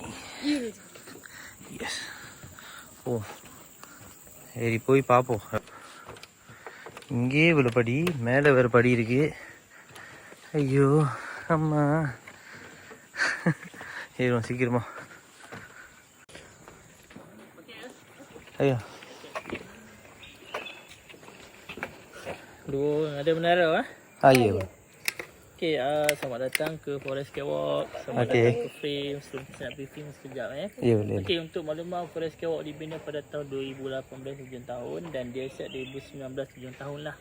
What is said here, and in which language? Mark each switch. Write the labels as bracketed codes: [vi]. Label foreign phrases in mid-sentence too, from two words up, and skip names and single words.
[ta] எஸ். ஓ சரி போய் பார்ப்போம். இங்கே இவ்வளோ படி, மேலே வேறு படி இருக்கு. ஐயோ அம்மா. ஏறுவோம் சீக்கிரமா. ஐயா [ms] ada menara [ta] ஐயோ. [ms] Okey, selamat datang ke Forest Catwalk. Selamat datang ke Frame. Sebelum kita nak briefing sekejap Ya boleh. Okey, untuk makluman Forest Catwalk dibina pada tahun 2018 hujung tahun dan dia set 2019 hujung tahun lah.